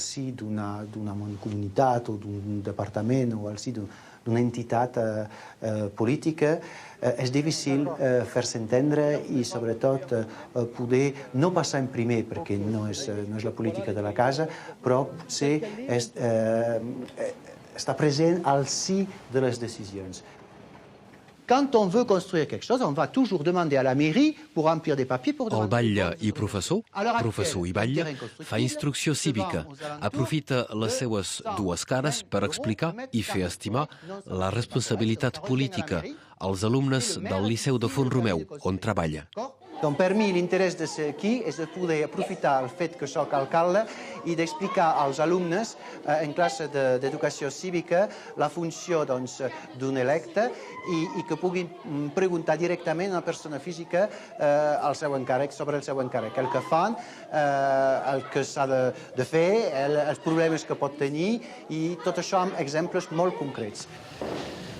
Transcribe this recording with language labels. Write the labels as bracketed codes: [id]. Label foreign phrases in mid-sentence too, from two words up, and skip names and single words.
[ca] si d'una comunitat o d'un departament o al si d'una entitat política, és difícil fer-se entendre i, sobretot, poder no passar en primer, perquè no és la política de la casa, però potser estar present al si de les decisions. [fr] Quand on veut construire quelque chose, on va toujours demander à la mairie pour remplir des papiers pour demander... [ca] El batlle i professor i batlle, fa instrucció cívica. Aprofita les seues dues cares per explicar i fer estimar la responsabilitat política als alumnes del Liceu de Font-romeu, on treballa. Donc, per mi, l'interès de ser aquí és de poder aprofitar el fet que soc alcalde i d'explicar als alumnes en classe d'educació cívica la funció d'un electe i que puguin preguntar directament a una persona física sobre el seu encàrrec, el que fan, el que s'ha de fer, els problemes que pot tenir i tot això amb exemples molt concrets.